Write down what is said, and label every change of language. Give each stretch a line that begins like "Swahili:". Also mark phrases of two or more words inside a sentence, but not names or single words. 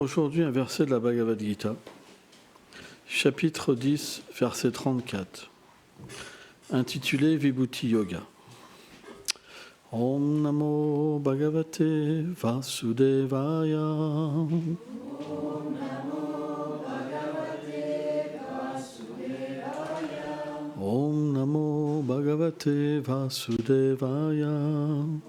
French: Aujourd'hui, un verset de la Bhagavad Gita, chapitre 10, verset 34, intitulé Vibhuti Yoga.
Sanskrit: ॐ नमो भगवते वासुदेवाय. ॐ नमो भगवते वासुदेवाय.